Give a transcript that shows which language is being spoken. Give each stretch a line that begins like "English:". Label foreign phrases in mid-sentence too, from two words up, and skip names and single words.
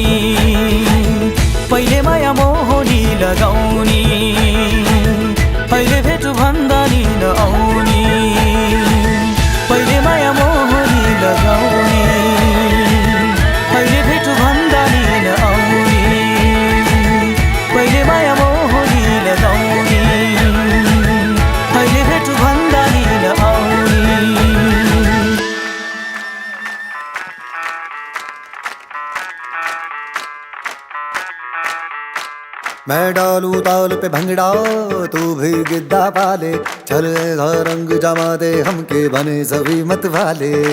Nepali: पहिले माया मोहनी लगाउने अहिले भेटु भन्दा नि नआउने पहिले माया मोहनी लगाउने अहिले भेटु भन्दा नि नआउने पहिले माया मोहनी लगाउने अहिले भेटु भन्दा नि नआउने
Hindi: मैं डालू ताल पे भंगड़ा तू भी गिद्दा पाले चल ऐसा रंग जमा दे हमके बने सभी मत वाले